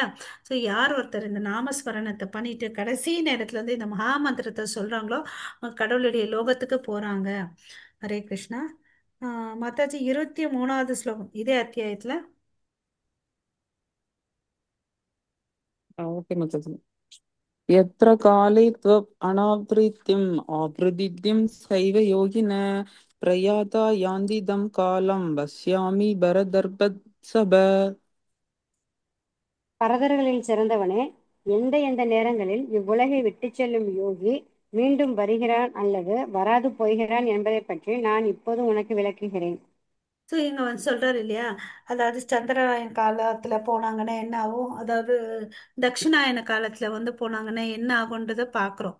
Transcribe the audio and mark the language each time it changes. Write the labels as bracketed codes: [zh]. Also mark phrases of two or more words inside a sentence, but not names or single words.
[ta] ஸோ யார் ஒருத்தர் இந்த நாமஸ்மரணத்தை பண்ணிட்டு கடைசி நேரத்துல வந்து இந்த மகா மந்திரத்தை சொல்றாங்களோ அவங்க கடவுளுடைய லோகத்துக்கு போறாங்க. ஹரே கிருஷ்ணா. மத்தாச்சி 23வது ஸ்லோகம் இதே அத்தியாயத்துல. ஓகே மச்சாச்சு. [sa] यत्र काले त्वप् अनावृत्तिम् आवृदिद्धिं सैव योगिन प्रयाता यान्दिदं कालं पश्यामि भरदर्भत्सभ. [ta] பரதர்களில் சிறந்தவனே, எந்த எந்த நேரங்களில் இவ்வுலகை விட்டுச் செல்லும் யோகி மீண்டும் வருகிறான் அல்லது வராது போகிறான் என்பதைப் பற்றி நான் இப்போது உனக்கு விளக்குகிறேன். ஸோ இங்க வந்து சொல்றாரு இல்லையா? அதாவது சந்திரராயன் காலத்துல போனாங்கன்னா என்ன ஆகும், அதாவது தட்சிணாயன காலத்துல வந்து போனாங்கன்னா என்ன ஆகுன்றத பாக்குறோம்.